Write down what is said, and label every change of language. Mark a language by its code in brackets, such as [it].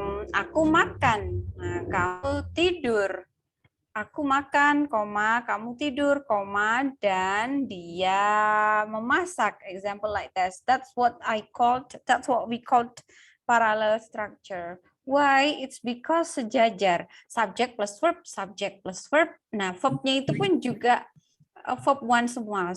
[id] Aku makan, nah, kamu tidur. Aku makan, koma, kamu tidur, koma, dan dia memasak. [en] Example like this. That's what we called parallel structure. Why? It's because sejajar. Subject plus verb, subject plus verb. [id] Nah, verbnya itu pun juga verb one semua.